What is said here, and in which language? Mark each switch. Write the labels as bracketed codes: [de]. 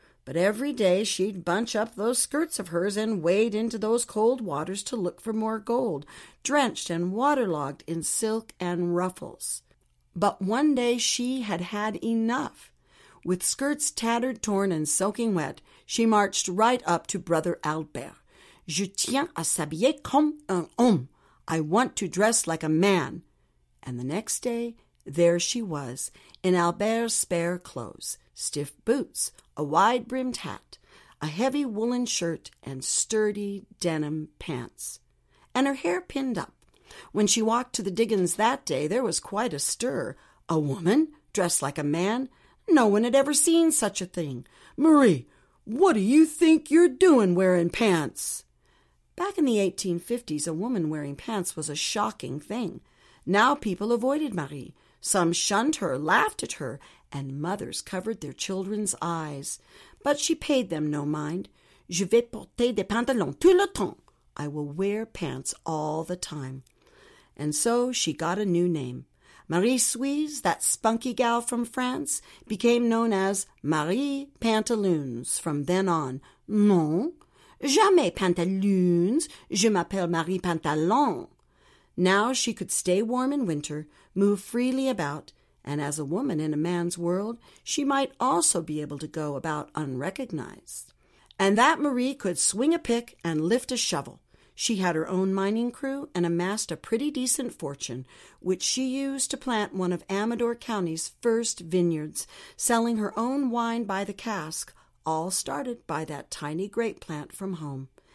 [en] But every day she'd bunch up those skirts of hers and wade into those cold waters to look for more gold, drenched and waterlogged in silk and ruffles. But one day she had had enough. With skirts tattered, torn, and soaking wet, she marched right up to Brother Albert. [fr] "Je tiens à s'habiller comme un homme. [en] I want to dress like a man." And the next day, there she was, in Albert's spare clothes, stiff boots, a wide-brimmed hat, a heavy woolen shirt, and sturdy denim pants. And her hair pinned up. When she walked to the diggings that day, there was quite a stir. A woman dressed like a man? No one had ever seen such a thing. "Marie, what do you think you're doing wearing pants?" Back in the 1850s, a woman wearing pants was a shocking thing. Now people avoided Marie. Some shunned her, laughed at her, and mothers covered their children's eyes. But she paid them no mind. [fr] "Je vais porter des pantalons tout le temps." [en] I will wear pants all the time. And so she got a new name. Marie Suisse, that spunky gal from France, became known as Marie Pantaloons from then on. [fr] "Non, jamais pantaloons. Je m'appelle Marie Pantalon." [en] Now she could stay warm in winter, move freely about, and as a woman in a man's world, she might also be able to go about unrecognized. And that Marie could swing a pick and lift a shovel. She had her own mining crew and amassed a pretty decent fortune, which she used to plant one of Amador County's first vineyards, selling her own wine by the cask, all started by that tiny grape plant from home.